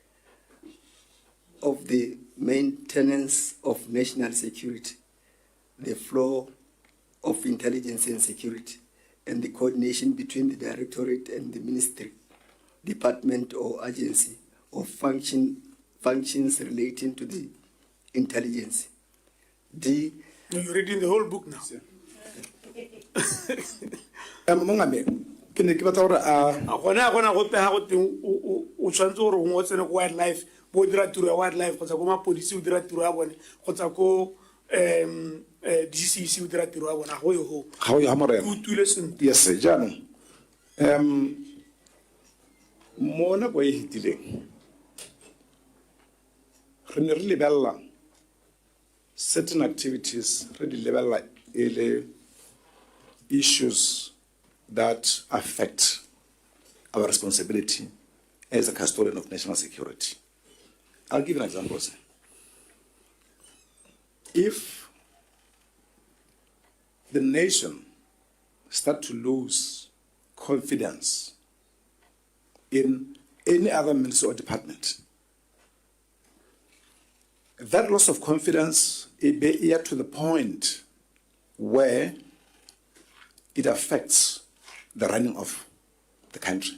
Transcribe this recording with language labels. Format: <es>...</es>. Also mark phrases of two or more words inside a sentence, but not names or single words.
<en>of the maintenance of national security, the flow of intelligence and security, and the coordination between the Directorate and the ministry, department, or agency, or functions relating to the intelligence. D. No, you're reading the whole book now.</en> <tn>Ke ne ke batla gore gona go pega go teng o tshwantse gore o ngotse ne go wildlife bo dira tiro ya wildlife kgotsa ko mapodisi o dira tiro ya bone kgotsa ko DCC o dira tiro ya bone go yo go ga o ya morena o tule sentle. yes jaanong mo nako e hitileng re ne re lebella</tn> <en>certain activities</en> <tn>re di lebella e le</tn> <en>issues that affect our responsibility as a custodian of national security. I'll give an example. If the nation start to lose confidence in any other ministry or department, that loss of confidence is here to the point where it affects the running of the country.</en>